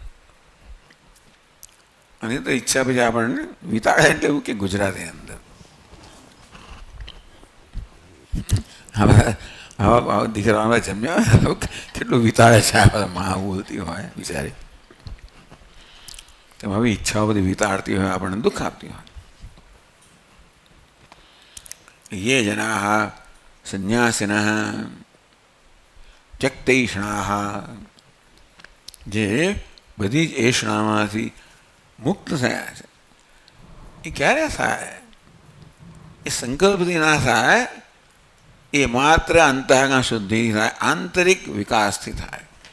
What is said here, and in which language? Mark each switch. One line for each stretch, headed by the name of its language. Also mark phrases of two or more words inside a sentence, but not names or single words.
Gujarati: અને તો ઈચ્છા પછી આપણને વિતાડે એટલે એવું કે ગુજરાતી અંદર હવે દીકરા જમ્યા કેટલું વિતાડે છે આ માં બોલતી હોય બિચારી. તેમ હવે ઈચ્છાઓ બધી વિતાડતી હોય, આપણને દુઃખ આપતી હોય.
Sanskrit: ये जनाः संन्यासिनः त्यक्तैषणाः,
Gujarati: જે બધી જ એષણામાંથી મુક્ત થયા છે. એ ક્યારે થાય? એ સંકલ્પથી ના થાય. એ માત્ર અંતઃકરણ શુદ્ધિ થાય, આંતરિક વિકાસથી થાય.